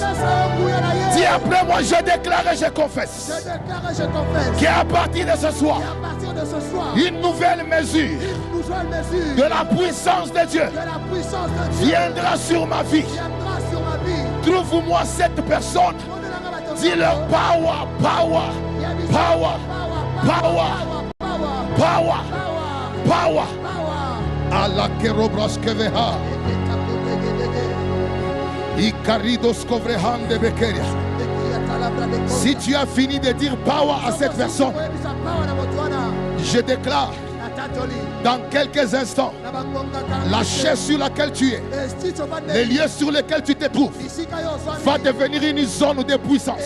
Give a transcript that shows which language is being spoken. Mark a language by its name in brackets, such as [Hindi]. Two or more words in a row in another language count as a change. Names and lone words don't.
[French] Dis après moi, je déclare et je confesse qu'à partir de ce soir, une nouvelle mesure de la puissance de Dieu viendra sur ma vie. Trouve-moi cette personne. Dis-leur [English] power, power, power, power, power, power. Allah kerobras keveha. Ikaridos kovrehan de bekeria. [French] Si tu as fini de dire power à cette personne, je déclare dans quelques instants, la chaise sur laquelle tu es, les lieux sur lesquels tu te trouves, va devenir une zone de puissance.